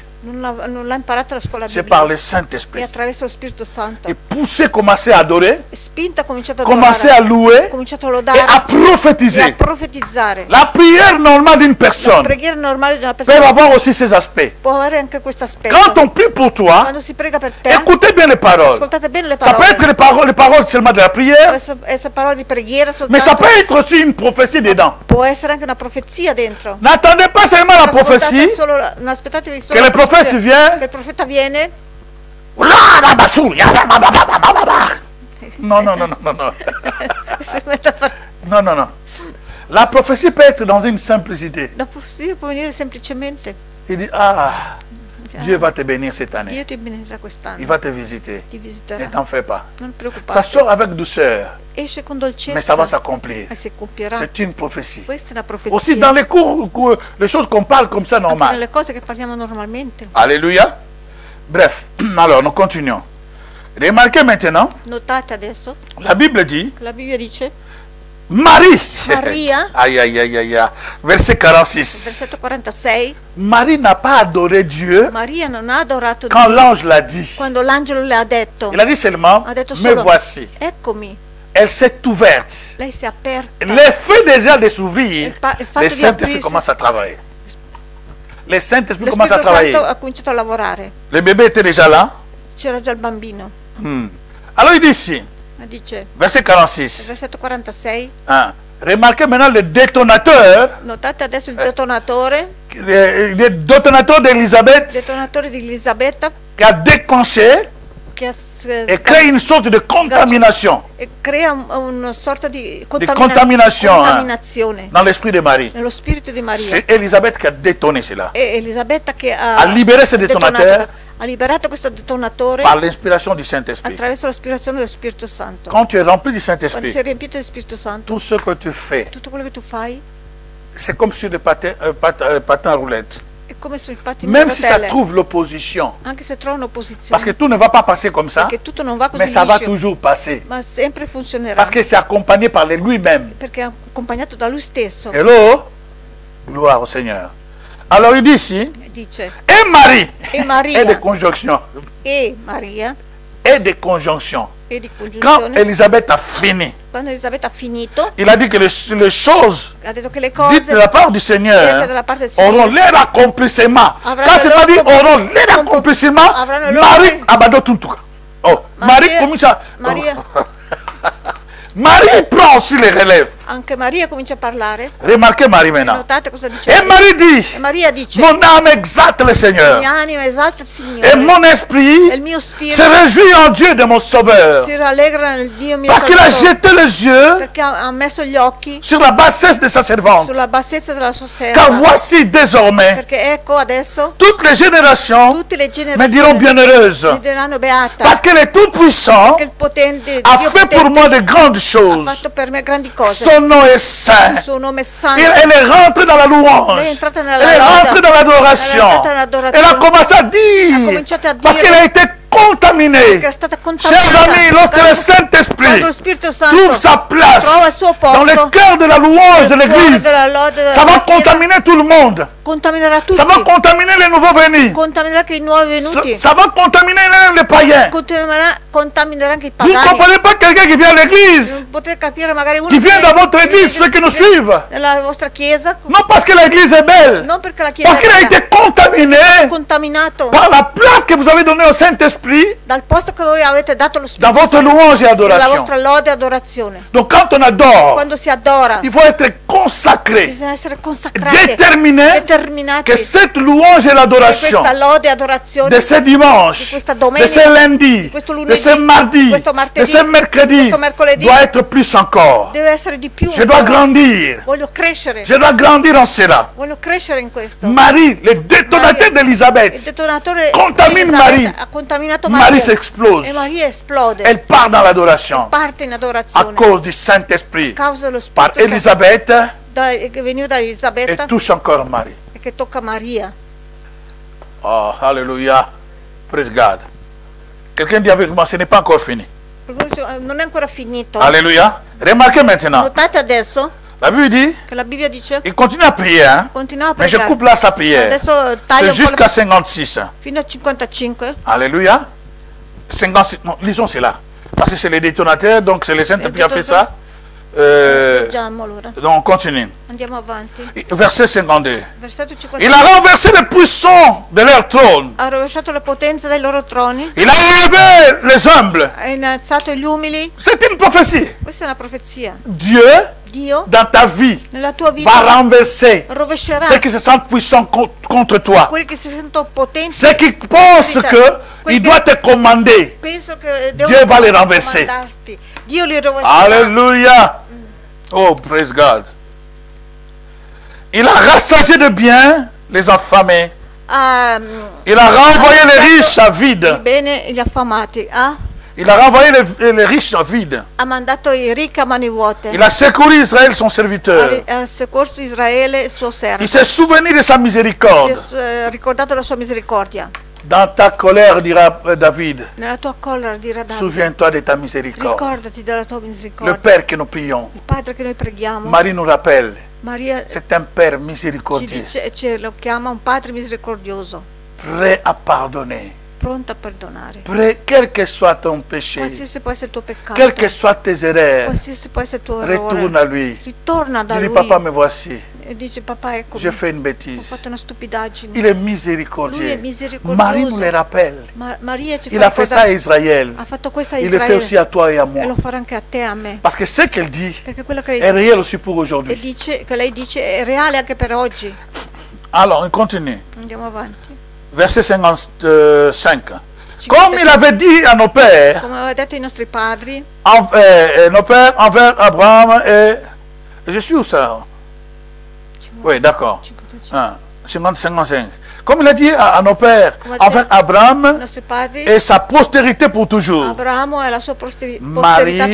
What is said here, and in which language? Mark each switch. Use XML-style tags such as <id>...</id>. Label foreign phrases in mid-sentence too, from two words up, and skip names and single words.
<it>non l'ha imparato alla scuola</it> <fr>C'est par</fr> <it>biblica.</it> <fr>le</fr> <it>E</it> <fr>Saint-Esprit.</fr> <it>attraverso lo Spirito Santo.</it> <fr>Et poussé, commencer à adorer,</fr> <it>E spinta ha cominciato a</it> <fr>commencer à</fr> <it>adorare,</it> <fr>louer</fr> <it>ha cominciato a</it> <fr>et</fr> <it>lodare</it> <fr>à</fr> <it>e a</it> <fr>prophétiser.</fr> <it>profetizzare.</it> <fr>La prière normale d'une</fr> <it>La</it> <fr>personne</fr> <it>preghiera normale di una</it> <fr>peut</fr> <it>persona</it> <fr>avoir aussi ces aspects.</fr> <it>può avere anche questo aspetto.</it> <fr>Quand on prie pour toi,</fr> <it>Quando si prega per te,</it> <fr>écoutez bien les paroles.</fr> <it>ascoltate bene le</it> <fr>Ça peut</fr> <it>parole.</it> <fr>être les paroles seulement de la prière,</fr> <it>Essere parole di preghiera</it> <fr>mais ça</fr> <it>soltanto,</it> <fr>peut être aussi une prophétie dedans.</fr> <it>può essere anche una profezia dentro.</it> <fr>N'attendez pas seulement la</fr> <it>Non ascoltate</it> <fr>prophétie,</fr> <it>solo non aspettatevi solo che le la profezia,</it> <fr>profeti viennent.</fr> <it>che il profeta viene.</it> <fr>Non, non, non, non, non, non.</fr> <it>Si mette a fare.</it> <fr>Non, non, non. La prophétie peut être dans une simplicité.</fr> <it>La profezia può venire semplicemente.</it> <fr>Il dit, ah, Dieu va te bénir cette année.</fr> <it>Dio ti benedirà</it> <fr>Il</fr> <it>quest'anno,</it> <fr>va te visiter.</fr> <it>ti</it> <fr>Ne</fr> <it>visiterà.</it> <fr>t'en fais pas.</fr> <it>Non</it> <fr>Ça</fr> <it>preoccupare.</it> <fr>sort avec douceur,</fr> <it>Esce con</it> <fr>mais ça</fr> <it>dolcezza</it> <fr>va s'accomplir.</fr> <it>e si compierà.</it> <fr>C'est une prophétie.</fr> <it>Questa è una</it> <fr>Aussi</fr> <it>profezia.</it> <fr>dans les cours, les choses qu'on parle comme ça</fr> <it>Anche</it> <fr>normal.</fr> <it>nelle cose che parliamo normalmente.</it> <fr>Alléluia. Bref, alors nous continuons. Remarquez maintenant,</fr> <it>Notate adesso,</it> <fr>la Bible dit,</fr> <it>la Bibbia dice,</it> <fr>Marie.</fr> <it>Maria.</it> <fr>Aïe, aïe, aïe, aïe, aïe. Verset 46.</fr> <it>Versetto 46.</it> <fr>Marie n'a pas adoré Dieu</fr> <it>Maria non ha adorato</it> <fr>quand</fr> <it>Dio</it> <fr>l'ange l'a dit.</fr> <it>quando l'angelo le ha detto.</it> <fr>Il a dit seulement,</fr> <it>Ha detto</it> <fr>me</fr> <it>solo,</it> <fr>voici.</fr> <it>eccomi.</it> <fr>Elle s'est ouverte.</fr> <it>Lei si è aperta.</it> <fr>L'effet déjà de s'ouvrir,</fr> <it>Il fatto</it> <fr>les</fr> <it>di</it> <fr>Saint-Esprits</fr> <it>aprirsi,</it> <fr>commencent à travailler. Les Saint-Esprits</fr> <it>lo</it> <fr>commencent à</fr> <it>Spirito</it> <fr>travailler.</fr> <it>Santo ha cominciato a lavorare.</it> <fr>Le bébé était déjà là.</fr> <it>C'era già il bambino.</it> <fr>Alors il dit ici,</fr> <it>Ma dice,</it> <fr>verset 46.</fr> <it>versetto 46.</it> <fr>Hein. Remarquez maintenant le détonateur,</fr> <it>Notate adesso il detonatore.</it> <fr>le détonateur d'Élisabeth</fr> <it>Detonatore di Elisabetta</it> <fr>qui a déclenché</fr> <it>che</it> <fr>et créé une sorte de contamination</fr> <it>crea una sorta di</it> <fr>contamination,</fr> <it>contaminazione</it> <fr>dans l'esprit de Marie.</fr> <it>nello spirito di Maria.</it> <fr>C'est Élisabeth qui a détonné cela.</fr> <it>E Elisabetta che Ha liberato</it> <fr>ce detonateur</fr> <it>ha liberato questo detonatore</it> <fr>par l'inspiration du Saint-Esprit.</fr> <it>attraverso l'aspirazione dello Spirito Santo.</it> <fr>Quand tu es rempli du</fr> <it>Quando</it> <fr>Saint-Esprit,</fr> <it>sei riempito dello Spirito Santo,</it> <fr>tout ce que tu fais,</fr> <it>tutto quello che tu fai</it> <fr>c'est comme sur le patin roulette.</fr> <it>è come sui pattini</it> <fr>Même</fr> <it>a</it> <fr>si ça</fr> <it>rotelle,</it> <fr>trouve l'opposition.</fr> <it>anche se trova un'opposizione,</it> <fr>Parce que tout ne va pas passer comme ça,</fr> <it>perché tutto non va così</it> <fr>mais ça va</fr> <it>liscio,</it> <fr>toujours passer.</fr> <it>ma sempre funzionerà,</it> <fr>Parce que c'est accompagné par lui-même.</fr> <it>perché è accompagnato da lui stesso.</it> <fr>Hello? Gloire au Seigneur. Alors il dit ici,</fr> <it>Dice,</it> <fr>et Marie,</fr> <it>e Maria</it> <fr>et des conjonctions,</fr> <it>e Maria</it> <fr>et des conjonctions.</fr> <it>e di</it> <fr>Quand</fr> <it>congiunzione,</it> <fr>Elisabeth a fini,</fr> <it>quando Elisabetta ha finito,</it> <fr>il a dit que les choses</fr> <it>ha detto che le</it> <fr>dites</fr> <it>cose</it> <fr>de la part du</fr> <it>dette</it> <fr>Seigneur</fr> <it>dalla parte del Signore</it> <fr>auront leur accomplissement.</fr> <it>Avranno</it> <fr>Quand c'est pas</fr> <it>loro</it> <fr>dit com- auront leur accomplissement,</fr> <it>avranno loro</it> <fr>Marie com- abandonne tout. Oh, Marie</fr> <it>Maria- comincia. Maria,</it> <fr>Marie prend aussi les relèves.</fr> <it>anche Maria comincia a parlare.</it> <fr>Remarquez Marie maintenant.</fr> <it>Notate cosa dice</it> <fr>Et Marie dit,</fr> <it>E Maria dice,</it> <fr>mon âme exalte le Seigneur.</fr> <it>mia anima esalta il</it> <fr>Et</fr> <it>Signore</it> <fr>mon</fr> <it>e</it> <fr>esprit</fr> <it>il mio</it> <fr>se</fr> <it>spirito</it> <fr>réjouit en Dieu de mon Sauveur.</fr> <it>si rallegra nel Dio mio</it> <fr>Parce qu'il a</fr> <it>Salvatore,</it> <fr>jeté les yeux</fr> <it>perché ha messo gli occhi</it> <fr>sur la bassesse de sa servante.</fr> <it>sulla bassezza della sua</it> <fr>Car</fr> <it>serva,</it> <fr>voici désormais,</fr> <it>perché ecco adesso</it> <fr>toutes les générations</fr> <it>tutte le</it> <fr>me diront</fr> <it>generazioni</it> <fr>bienheureuse.</fr> <it>mi diranno beata,</it> <fr>Parce que le Tout-Puissant</fr> <it>che il potente</it> <fr>a</fr> <it>Dio</it> <fr>fait pour</fr> <it>potente</it> <fr>moi de grandes</fr> <it>ha</it> <fr>choses.</fr> <it>fatto per me grandi cose.</it> <fr>Son nom est saint.</fr> <it>Il suo nome è</it> <fr>Elle</fr> <it>santo.</it> <fr>est rentrée dans la louange.</fr> <it>Lei è entrata nella</it> <fr>Elle est</fr> <it>loda.</it> <fr>rentrée dans l'adoration. Elle est</fr> <it>entrata nell'adorazione.</it> <fr>Elle a commencé à</fr> <it>Ha</it> <fr>dire.</fr> <it>cominciato a</it> <fr>Parce</fr> <it>dire</it> <fr>qu'elle a été contaminée.</fr> <it>che è stata</it> <fr>Chers</fr> <it>contaminata.</it> <fr>amis, lorsque le</fr> <it>Quando</it> <fr>Saint-Esprit</fr> <it>lo Spirito Santo</it> <fr>trouve sa place</fr> <it>trova il suo posto</it> <fr>dans le cœur de la louange de</fr> <it>nel cuore</it> <fr>l'Église,</fr> <it>della lode della</it> <fr>ça va</fr> <it>Chiesa,</it> <fr>contaminer tout le monde.</fr> <it>contaminerà tutti,</it> <fr>Ça va contaminer les nouveaux venus.</fr> <it>contaminerà anche i nuovi venuti,</it> <fr>Ça va contaminer même les païens.</fr> <it>contaminerà anche i</it> <fr>Vous ne</fr> <it>pagani.</it> <fr>comprenez pas quelqu'un qui vient à l'église,</fr> <it>Non potete capire magari uno</it> <fr>qui vient dans votre église, ceux qui nous suivent.</fr> <it>nella vostra chiesa,</it> <fr>Non parce que l'église est belle,</fr> <it>non perché la chiesa</it> <fr>parce qu'il a</fr> <it>è</it> <fr>été contaminé</fr> <it>contaminato</it> <fr>par la place que vous avez donnée au Saint-Esprit</fr> <it>dal posto che voi avete dato lo</it> <fr>dans</fr> <it>Spirito</it> <fr>votre</fr> <it>Santo,</it> <fr>louange et</fr> <it>nella</it> <fr>adoration.</fr> <it>vostra lode e adorazione.</it> <fr>Donc quand on adore,</fr> <it>Quando si adora</it> <fr>il faut être consacré,</fr> <it>bisogna essere consacrati,</it> <fr>déterminé</fr> <it>determinati</it> <fr>que cette louange et</fr> <it>di</it> <fr>l'adoration</fr> <it>questa lode e adorazione</it> <fr>de ce dimanche,</fr> <it>di questa</it> <fr>de</fr> <it>domenica,</it> <fr>ce lundi,</fr> <it>di questo</it> <fr>de</fr> <it>lunedì,</it> <fr>ce mardi,</fr> <it>di questo</it> <fr>de</fr> <it>martedì,</it> <fr>ce mercredi,</fr> <it>di questo mercoledì,</it> <fr>doit être plus encore.</fr> <it>deve essere di più</it> <fr>Je dois</fr> <it>ancora.</it> <fr>grandir.</fr> <it>Voglio crescere,</it> <fr>Je dois grandir en cela.</fr> <it>voglio crescere in questo.</it> <fr>Marie, le détonateur</fr> <it>Maria, il</it> <fr>d'Élisabeth,</fr> <it>detonatore</it> <fr>contamine</fr> <it>di Elisabetta</it> <fr>Marie.</fr> <it>ha contaminato</it> <fr>Marie</fr> <it>Maria</it> <fr>s'explose.</fr> <it>e Maria esplode,</it> <fr>Elle part dans l'adoration</fr> <it>parte in</it> <fr>à</fr> <it>adorazione</it> <fr>cause du Saint-Esprit.</fr> <it>a causa dello</it> <fr>Par</fr> <it>Spirito Santo</it> <fr>Élisabeth</fr> <it>che veniva da</it> <fr>et</fr> <it>Elisabetta</it> <fr>touche encore Marie.</fr> <it>e che tocca Maria.</it> <fr>Oh, Alléluia.</fr> <en>Praise God.</en> <fr>Quelqu'un dit avec moi, ce n'est pas encore fini.</fr> <it>Per cui non è ancora finito.</it> <fr>Alléluia. Remarquez maintenant.</fr> <it>Notate adesso</it> <fr>La Bible dit,</fr> <it>che la Bibbia dice</it> <fr>il continue à prier, hein?</fr> <it>continua a</it> <fr>Mais je</fr> <it>pregare.</it> <fr>coupe là sa prière.</fr> <it>Adesso taglio</it> <fr>C'est</fr> <it>un po'</it> <fr>jusqu'à 56.</fr> <it>fino a 55.</it> <fr>Alléluia. 56. Non, lisons cela. Parce que c'est les détonateurs, donc c'est les saints qui a fait ça.</fr> <it>Leggiamo allora.</it> <fr>Donc on continue.</fr> <it>Andiamo avanti.</it> <fr>Verset 52.</fr> <it>Versetto</it> <fr>Il</fr> <it>55.</it> <fr>a renversé les puissants de leur trône.</fr> <it>Ha rovesciato le potenze dai loro troni,</it> <fr>Il a élevé les humbles.</fr> <it>ha innalzato gli umili.</it> <fr>C'est une prophétie.</fr> <it>Questa è una profezia.</it> <fr>Dieu,</fr> <it>Dio</it> <fr>dans ta vie,</fr> <it>nella tua</it> <fr>va</fr> <it>vita</it> <fr>renverser</fr> <it>rovescerà</it> <fr>ceux qui se sentent puissants contre toi.</fr> <it>quelli che si sentono potenti.</it> <fr>Ceux qui pensent qu'il doit te commander.</fr> <it>Penso che</it> <fr>Dieu va les renverser.</fr> <it>comandarti. Dio li rovescerà.</it> <fr>Alléluia. Oh,</fr> <en>praise God.</en> <fr>Il a rassasié de biens les affamés. Il a renvoyé les riches à vide.</fr> <it>Bene gli affamati.</it> <fr>Il a renvoyé les riches à vide.</fr> <it>Ha mandato i ricchi a mani vuote.</it> <fr>Il a secouru Israël, son serviteur.</fr> <it>Ha soccorso Israele, il suo servo.</it> <fr>Il s'est souvenu de sa miséricorde.</fr> <it>Si è ricordato la sua misericordia.</it> <fr>Dans ta colère, dira David,</fr> <it>Nella tua collera dirà Davide,</it> <fr>souviens-toi de ta miséricorde.</fr> <it>ricordati della tua misericordia.</it> <fr>Le Père que nous prions,</fr> <it>Il Padre che noi preghiamo,</it> <fr>Marie nous rappelle,</fr> <it>Maria</it> <fr>c'est un Père</fr> <it>ci</it> <fr>miséricordieux,</fr> <it>dice, lo chiama un Padre misericordioso,</it> <fr>prêt à pardonner.</fr> <it>pronto a perdonare.</it> <fr>Prêt, quel que soit ton péché,</fr> <it>Qualsiasi può essere il tuo peccato,</it> <fr>quelles que soient tes erreurs,</fr> <it>qualsiasi può essere il tuo</it> <fr>retourne</fr> <it>errore,</it> <fr>à lui.</fr> <it>ritorna da</it> <fr>Dis-lui,</fr> <it>lui</it> <fr>papa, me voici.</fr> <it>e dice: papà, eccomi,</it> <fr>J'ai fait une</fr> <it>ho</it> <fr>bêtise.</fr> <it>fatto una stupidaggine.</it> <fr>Il est</fr> <it>Lui è</it> <fr>miséricordieux.</fr> <it>misericordioso.</it> <fr>Marie nous le rappelle.</fr> <it>Maria ci</it> <fr>Il</fr> <it>fa</it> <fr>a fait ça à</fr> <it>ricordare,</it> <fr>Israël.</fr> <it>ha fatto questo a</it> <fr>Il le fait aussi</fr> <it>Israele</it> <fr>à toi et à</fr> <it>e</it> <fr>moi.</fr> <it>lo farà anche a te e a me,</it> <fr>Parce que ce qu'elle dit</fr> <it>perché quello che</it> <fr>est</fr> <it>lei,</it> <fr>réel aussi pour</fr> <it>e</it> <fr>aujourd'hui.</fr> <it>dice, che lei dice è reale anche per oggi.</it> <fr>Alors, on continue.</fr> <it>Andiamo avanti.</it> <fr>Verset 55. Comme il avait dit à nos pères,</fr> <it>Come aveva detto ai nostri padri,</it> <fr>nos pères envers Abraham et... Je suis où ça? Oui, d'accord. 55. Comme il a dit à nos pères envers</fr> <it>i</it> <fr>Abraham</fr> <it>nostri padri,</it> <fr>et sa postérité pour toujours.</fr> <it>Abramo e la sua posterità</it> <fr>Marie</fr>